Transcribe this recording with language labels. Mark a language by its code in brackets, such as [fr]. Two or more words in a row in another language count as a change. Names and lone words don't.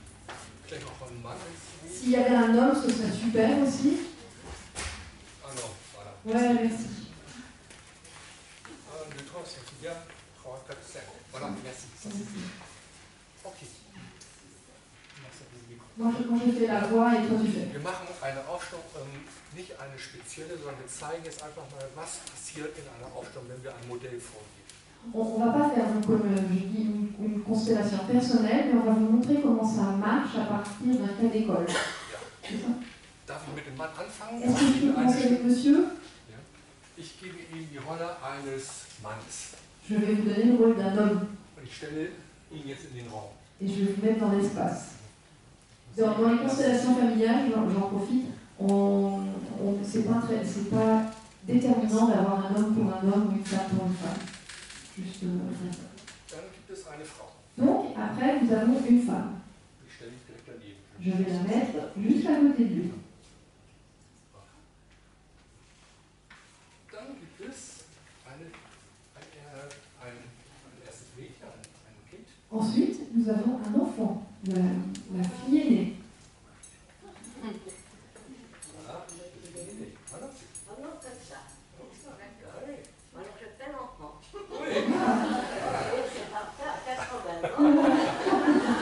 [fr] S'il y avait un homme, ce serait super aussi. Ah non, voilà. Ouais, merci. 1, 2, 3, c'est bien. 3, 4, 5. Voilà, merci. Ça suffit. Ok. Moi, je fais la voix et toi tu fais. [de] Wir machen eine Aufstellung, nicht eine spezielle, sondern wir zeigen jetzt einfach mal, was passiert in einer Aufstellung, wenn wir ein Modell vorgeben. [fr] On ne va pas faire, donc, comme je dis, une constellation personnelle, mais on va vous montrer comment ça marche à partir d'un cas d'école. [de] Ja. Darf ich mit dem Mann anfangen? [fr] Est-ce que je peux commencer avec monsieur? [de] Ja. Ich gebe ihm die Rolle eines Mannes. [fr] Je vais vous donner le rôle d'un homme [de] Und ich stelle ihn jetzt in den Raum. [fr] et je vais vous mettre dans l'espace. Dans les constellations familiales, j'en profite, c'est pas déterminant d'avoir un homme pour un homme ou une femme pour une femme. Juste [de] Dann gibt es eine Frau. [fr] Donc, après, nous avons une femme. [de] Die stelle ich direkt daneben. [fr] Je vais la mettre juste à côté de lui. [de] Dann gibt es ein erstes Mädchen, ein Kind. [fr] Ensuite, nous avons un enfant, la fille aînée. Voilà, voilà. Oh non, comme ça. Alors je fais l'enfant. Oui. C'est pas ça, 80 ans.